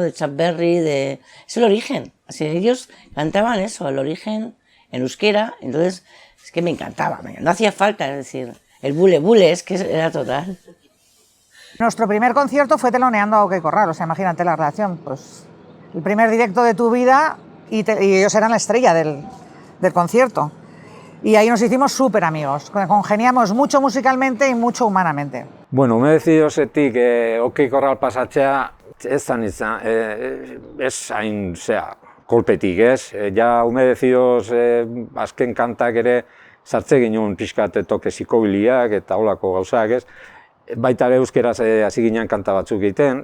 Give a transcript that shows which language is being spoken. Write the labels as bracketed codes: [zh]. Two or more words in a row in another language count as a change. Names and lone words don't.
[es] De Chuck Berry, es el origen. Así, ellos cantaban eso, el origen en euskera, entonces es que me encantaba, no hacía falta, es decir, el bule bule, es que era total. Nuestro primer concierto fue teloneando a OK Corral, o sea, imagínate la relación, pues el primer directo de tu vida y ellos eran la estrella del concierto. Y ahí nos hicimos súper amigos, congeniamos mucho musicalmente y mucho humanamente. [eu] Bueno, ume decido zetik OK Corral pasatzea, ez hain kolpetik, ez? Ja, ume decidoz azken kantak ere sartze ginen pixkat toke psikobiliak eta holako gauzak, ez? Baita ere euskeraz hasi ginen kanta batzuk egiten.